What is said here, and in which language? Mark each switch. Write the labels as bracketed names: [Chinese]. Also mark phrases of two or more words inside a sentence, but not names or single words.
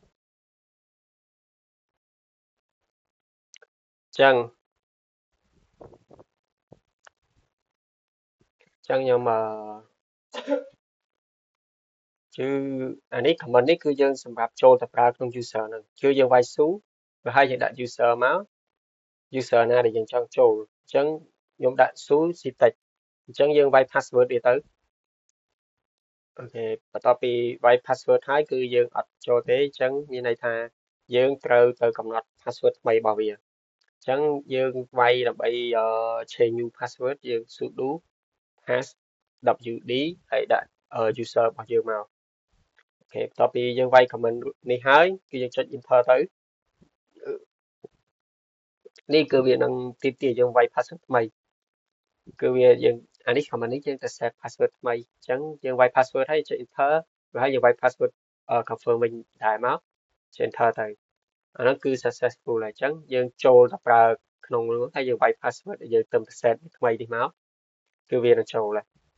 [Khmer] អញ្ចឹងខ្ញុំគឺអានេះ comment នេះគឺយើងសម្រាប់ចូលទៅប្រើក្នុង user ហ្នឹងគឺយើងវាយ su và hai យើងដាក់ user មក user ណាដែលយើងចង់ចូលអញ្ចឹងខ្ញុំដាក់ su ctext អញ្ចឹងយើងវាយ password វាទៅអូខេបន្ទាប់ពីវាយ password ហើយគឺយើងអត់ចូលទេអញ្ចឹងមានន័យថាយើងត្រូវទៅកំណត់ password ថ្មីរបស់វាអញ្ចឹងយើងវាយដើម្បី [English] change new password [Khmer] យើង [English] sudo pass wd [Khmer] ហើយដាក់user របស់យើងមកអូខេបន្ទាប់ពីយើងវាយ comment នេះហើយគឺយើងចុច enter ទៅ នេះគឺវានឹងទាមទារយើងវាយ password ថ្មីគឺវាយើងអានេះ comment នេះយើងទៅ [English] set password [Khmer] ថ្មីអញ្ចឹងយើងវាយ password ហើយចុច enter ហើយយើងវាយ [English] password confirm [Khmer] វិញដែរមកចុច enter ទៅអានោះគឺ successful ហើយអញ្ចឹងយើងចូលទៅប្រើក្នុងនោះហើយយើងវាយ password ដែលយើងទៅ set ថ្មីនេះមកគឺវានឹងចូលហើយ